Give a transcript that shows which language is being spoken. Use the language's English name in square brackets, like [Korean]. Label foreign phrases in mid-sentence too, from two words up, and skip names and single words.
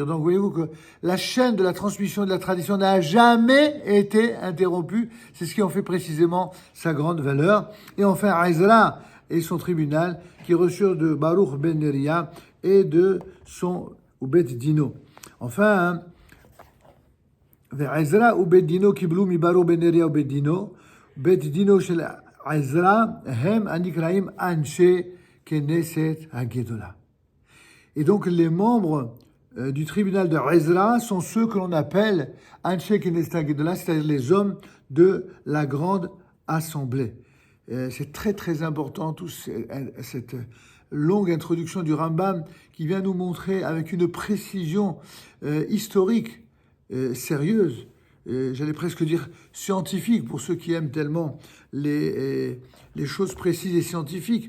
[French] Donc voyez-vous que la chaîne de la transmission de la tradition n'a jamais été interrompue. C'est ce qui en fait précisément sa grande valeur. Et enfin, Ezra et son tribunal qui reçurent de Baruch ben Neria et de son [Hebrew] בית דינו. Enfin, עזרא ובית דינו קיבלו מברוך בן נריה ובית דינו. בית דינו של עזרא הם הנקראים אנשי כנסת הגדולה. [French] Et donc les membres du tribunal de Ezra sont ceux que l'on appelle [Hebrew] אנשי כנסת הגדולה, [French] c'est-à-dire les hommes de la grande assemblée. C'est très très important, cette longue introduction du Rambam qui vient nous montrer avec une précision historique sérieuse, j'allais presque dire scientifique pour ceux qui aiment tellement les choses précises et scientifiques.